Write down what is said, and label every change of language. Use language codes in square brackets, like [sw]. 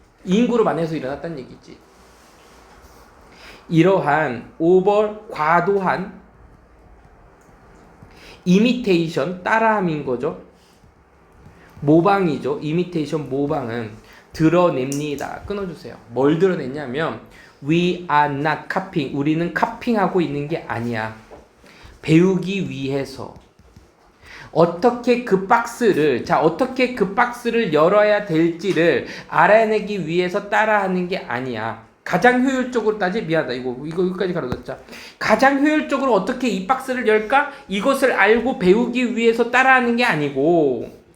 [ko] 인그룹 안에서 일어났단 얘기지. 이러한 과도한 이미테이션, 따라함인 거죠. 모방이죠. 이미테이션, 모방은 드러냅니다. 끊어주세요. 뭘 드러냈냐면 [en] We are not copying. [ko] 우리는 카핑하고 있는 게 아니야. 배우기 위해서 어떻게 그 박스를 열어야 될지를 알아내기 위해서 따라하는 게 아니야. 가장 효율적으로 미안하다. 이거 여기까지 가로졌자. 가장 효율적으로 어떻게 이 박스를 열까? 이것을 알고 배우기 위해서 따라하는 게 아니고